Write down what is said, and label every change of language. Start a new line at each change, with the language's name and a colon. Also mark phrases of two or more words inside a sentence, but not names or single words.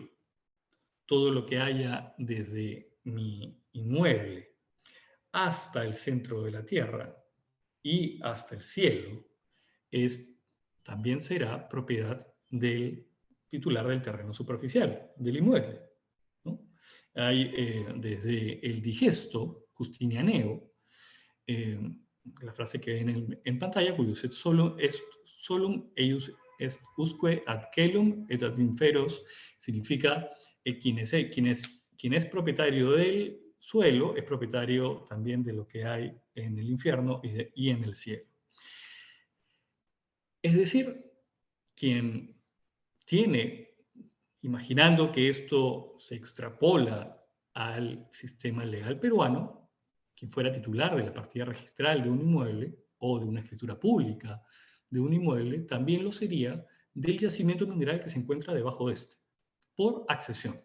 Spanish: Todo lo que haya desde mi inmueble hasta el centro de la tierra y hasta el cielo también será propiedad del titular del terreno superficial, del inmueble, ¿no? Hay desde el digesto justinianeo, la frase que ven en pantalla, cuyo
Latin: set solum eius est usque ad celum et ad inferos,
Spanish: significa quien es propietario del suelo es propietario también de lo que hay en el infierno y en el cielo. Es decir, quien tiene, imaginando que esto se extrapola al sistema legal peruano, quien fuera titular de la partida registral de un inmueble o de una escritura pública de un inmueble, también lo sería del yacimiento mineral que se encuentra debajo de este, por accesión.